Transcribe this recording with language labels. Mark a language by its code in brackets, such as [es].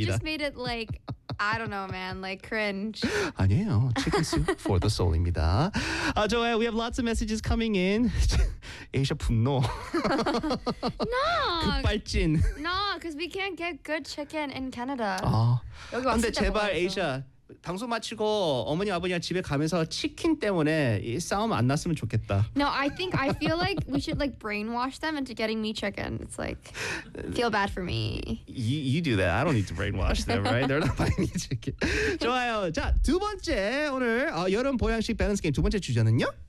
[en] You just made it like, I don't know, man, like cringe. [ko] 아니에요. [en] Chicken soup for the soul입니다. Joanne, we have lots of messages coming in. Asia 분노. No. [ko] 급발진. [en] No, because we can't get good chicken in Canada. [ko] 근데 제발 Asia. 방송 마치고 어머니 아버님 집에 가면서 치킨 때문에 싸움 안 났으면 좋겠다. [en] No, I think I feel like we should like brainwash them into getting me chicken. It's like feel bad for me. You do that. I don't need to brainwash them, right? They're not buying me chicken. [ko] 좋아요. 자, 두 번째 오늘 여름 보양식 밸런스 게임 두 번째 주제는요?